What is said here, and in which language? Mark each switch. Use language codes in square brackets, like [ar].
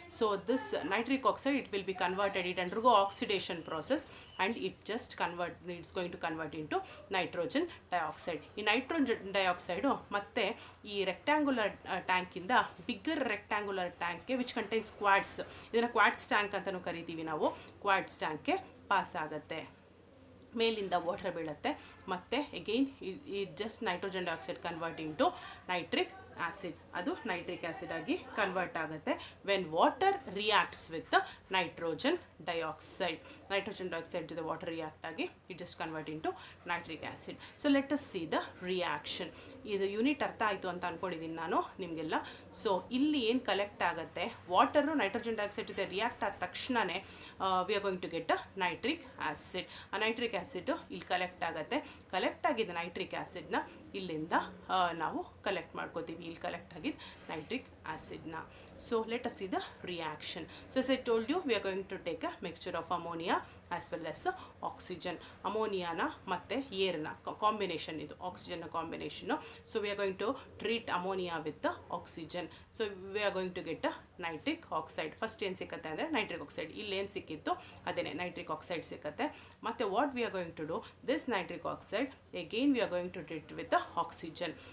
[en] So this nitric oxide, it will be converted, it undergo oxidation process and it's going to convert into nitrogen dioxide. [kn] ಈ nitrogen dioxide ಮತ್ತೆ ಈ rectangular ಟ್ಯಾಂಕಿಂದ bigger rectangular ಟ್ಯಾಂಕ್ಗೆ which contains quads, ಇದನ್ನು quads tank ಅಂತಲೂ ಕರಿತೀವಿ ನಾವು, quads ಟ್ಯಾಂಕ್ಗೆ pass ಆಗುತ್ತೆ. ಮೇಲಿಂದ water ಬೀಳುತ್ತೆ ಮತ್ತು [en] Again it just nitrogen dioxide converting to nitric acid. [kn] ಅದು ನೈಟ್ರಿಕ್ ಆ್ಯಸಿಡ್ ಆಗಿ ಕನ್ವರ್ಟ್ ಆಗುತ್ತೆ [en] When water reacts with nitrogen dioxide. [kn] Nitrogen dioxide ಜೊತೆ ವಾಟರ್ ರಿಯಾಕ್ಟ್ ಆಗಿ [en] It just convert into nitric acid. So let us see the reaction. [kn] ಇದು unit ಅರ್ಥ ಆಯಿತು ಅಂತ ಅಂದ್ಕೊಂಡಿದ್ದೀನಿ ನಾನು ನಿಮಗೆಲ್ಲ. ಸೊ ಇಲ್ಲಿ ಏನು ಕಲೆಕ್ಟ್ ಆಗುತ್ತೆ, ವಾಟರು ನೈಟ್ರೋಜನ್ ಡೈಆಕ್ಸೈಡ್ ಜೊತೆ ರಿಯಾಕ್ಟ್ ಆದ ತಕ್ಷಣವೇ [en] We are going to get a nitric acid. [kn] ಆ ನೈಟ್ರಿಕ್ ಆ್ಯಸಿಡ್ ಇಲ್ಲಿ ಕಲೆಕ್ಟ್ ಆಗುತ್ತೆ. ಕಲೆಕ್ಟ್ ಆಗಿದ್ದ ನೈಟ್ರಿಕ್ ಆ್ಯಸಿಡ್ನ ಇಲ್ಲಿಂದ ನಾವು ಕಲೆಕ್ಟ್ ಮಾಡ್ಕೋತೀವಿ. ಇಲ್ಲಿ ಕಲೆಕ್ಟ್ ಆಗಿದ್ದು nitric ಆ್ಯಸಿಡ್ನ. [en] So let us see the reaction. So as I told you, we are going to take a mixture of ammonia as well as oxygen. [kn] ಅಮೋನಿಯಾನ ಮತ್ತು ಏರ್ನ combination, ಇದು ಆಕ್ಸಿಜನ್ನ combination. [en] So we are going to treat ammonia with oxygen. So we are going to get a nitric oxide. [kn] First ಏನು ಸಿಕ್ಕತ್ತೆ ಅಂದರೆ nitric oxide. ಇಲ್ಲೇನು ಸಿಕ್ಕಿತ್ತು ಅದೇನೇ nitric oxide ಸಿಕ್ಕತ್ತೆ. [en] ಮತ್ತು what we are going to do, this nitric oxide again we are going to treat with oxygen.